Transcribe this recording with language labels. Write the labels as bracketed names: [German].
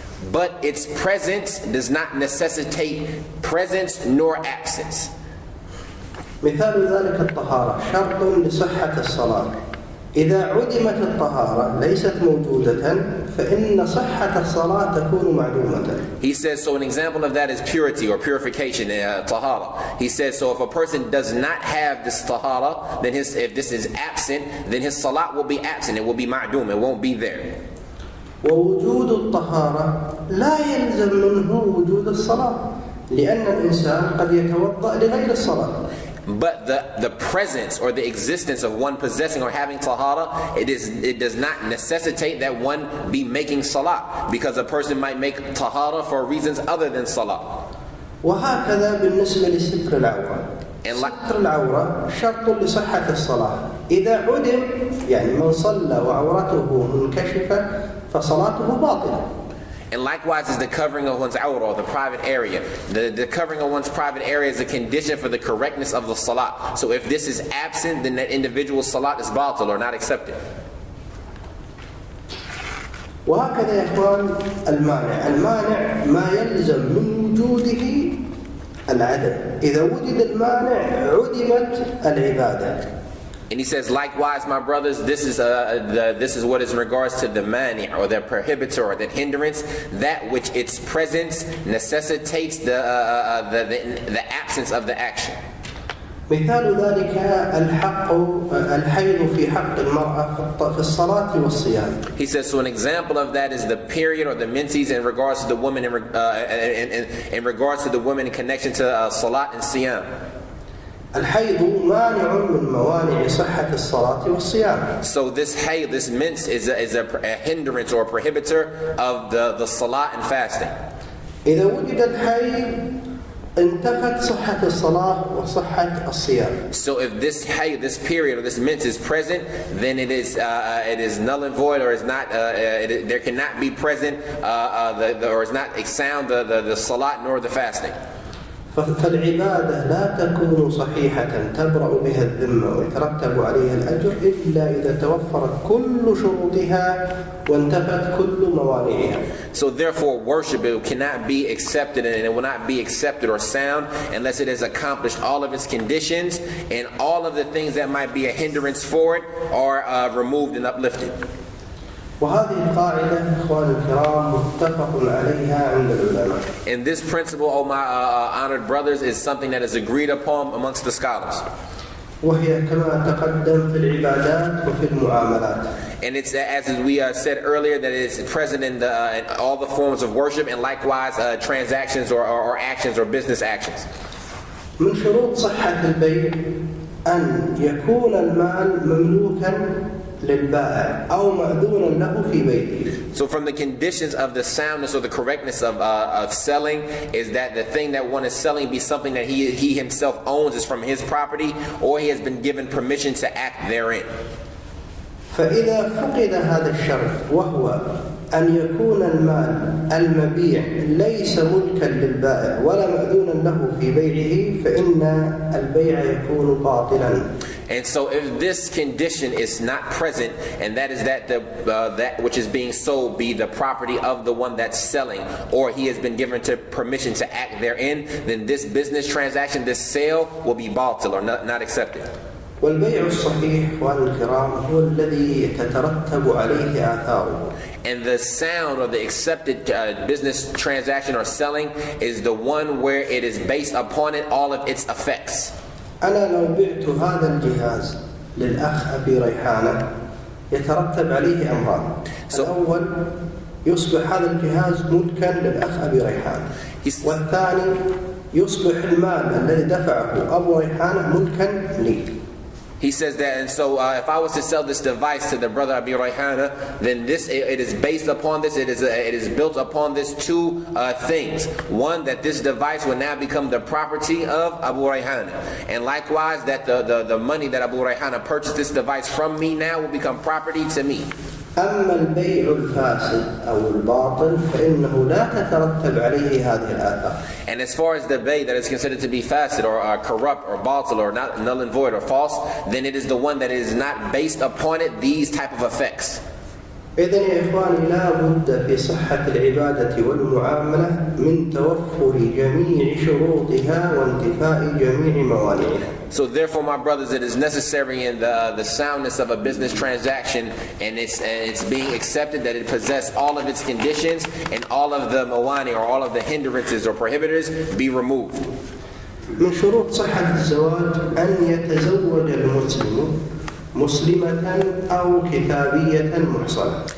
[English] But its presence does not necessitate presence nor absence. [Arabic] مثال ذلك الطهارة شرط لصحة الصلاة. إذا عدمت الطهارة ليست موجودة فإن صحة الصلاة تكون معدومة. [English] He says, so an example of that is purity or purification, tahara. He says, so if a person does not have this tahara, then if this is absent, then his salat will be absent. It will be ma'doom. It won't be there. [Arabic] ووجود الطهارة لا يلزم منه وجود الصلاة لأن الإنسان قد يتوضأ لغير الصلاة. [English] But the presence or the existence of one possessing or having tahara, it does not necessitate that one be making salah, because a person might make tahara for reasons other than salah. [Arabic] وهكذا بالنسبة لستر العورة. ستر العورة شرط لصحة الصلاة. إذا عدم يعني من صلى وعورته منكشفة فصلاته باطلة. [English] And likewise is the covering of one's awrah, or the private area. The covering of one's private area is a condition for the correctness of the salat. So if this is absent, then that individual's salat is batil or not accepted. [Arabic] وهكذا يا إخوان المانع ما يلزم من وجوده العدم. إذا وجد المانع عدمت العبادة. [English] And he says, likewise, my brothers, this is what is in regards to the mani, or the prohibitor, or the hindrance, that which its presence necessitates the absence of the action. [Arabic] مثال ذلك الحيض في حق المرأة في الصلاة والصيام. [English] He says, so an example of that is the period or the menses in regards to the woman in regards to the woman in connection to salat and siyam. [Arabic] الحيض مانع من موانع صحة الصلاة والصيام. [English] So this hayd, this mens, is a hindrance or a prohibitor of the salah and fasting. [Arabic] إذا وجد الحيض انتفت صحة الصلاة وصحة الصيام. [English] So if this hayd, this period or this mens is present, then it is null and void, or is not. There cannot be present or is not sound the salat nor the fasting. [Arabic] فالعبادة لا تكون صحيحة تبرأ بها الذمة ويترتب عليها الأجر إلا إذا توفرت كل شروطها وانتفت كل موانعها. [English] So therefore worship, it cannot be accepted, and it will not be accepted or sound unless it has accomplished all of its conditions, and all of the things that might be a hindrance for it are removed and uplifted. [Arabic] وهذه القاعدة إخواني الكرام متفق عليها عند العلماء. [English] And this principle, oh my honored brothers, is something that is agreed upon amongst the scholars. [Arabic] وهي كما تقدم في العبادات وفي المعاملات. [English] And it's as we said earlier, that it's present in all the forms of worship, and likewise transactions or actions or business actions. [Arabic] من شروط صحة البيع أن يكون المال مملوكا للبائع أو مأذونا له في بيته. [English] So from the conditions of the soundness or the correctness of selling is that the thing that one is selling be something that he himself owns, is from his property, or he has been given permission to act therein. [Arabic] فإذا فقد هذا الشرط وهو أن يكون المال المبيع ليس ملكا للبائع ولا مأذونا له في بيعه فإن البيع يكون باطلا. [English] And so if this condition is not present, and that is that that which is being sold be the property of the one that's selling, or he has been given permission to act therein, then this business transaction, this sale, will be batil or not accepted. [Arabic] والبيع الصحيح إخواني الكرام هو الذي تترتب عليه آثاره. [English] And the sound or the accepted business transaction or selling is the one where it is based upon it all of its effects. [Arabic] أنا لو بعت هذا الجهاز للأخ أبي ريحانة يترتب عليه أمران. الأول يصبح هذا الجهاز ملكا للأخ أبي ريحانة، والثاني يصبح المال الذي دفعه أبو ريحانة ملكا لي. [English] He says that, and so if I was to sell this device to the brother Abi Rayhana, then it is based upon this, it is built upon this two things. One, that this device will now become the property of Abu Rayhana, and likewise that the money that Abu Rayhana purchased this device from me now will become property to me. [Arabic] أما البيع الفاسد أو الباطل فإنه لا تترتب عليه هذه الآثار. [English] And as far as the bay that is considered to be fasid or corrupt or batil or not null and void or false, then it is the one that is not based upon it these type of effects. [Arabic] إذن يا إخواني لا بد في صحة العبادة والمعاملة من توفر جميع شروطها وانتفاء جميع موانعها. [English] So therefore, my brothers, it is necessary in the soundness of a business transaction, and it's being accepted that it possess all of its conditions, and all of the mawani or all of the hindrances or prohibitors be removed. [Arabic] من شروط صحة الزواج أن يتزوج المسلم مسلمة أو كتابية محصنة.